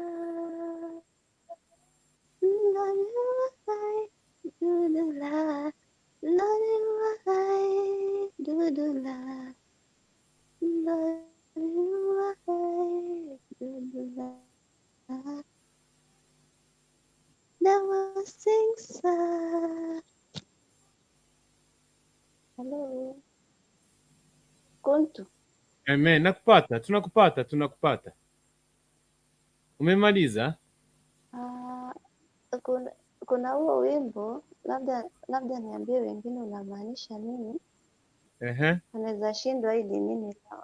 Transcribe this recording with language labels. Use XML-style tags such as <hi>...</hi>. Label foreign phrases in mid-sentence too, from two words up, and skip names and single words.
<sw>lariwa hai dudula lariwa hai dudula lariwa hai dudula nawasiza. Hello. Kuntu. Amen. Tunakupata. Umemaliza? Kuna huo wimbo labda niambie wengine unamaanisha nini? Anaweza shindwa hili nini sawa.</sw>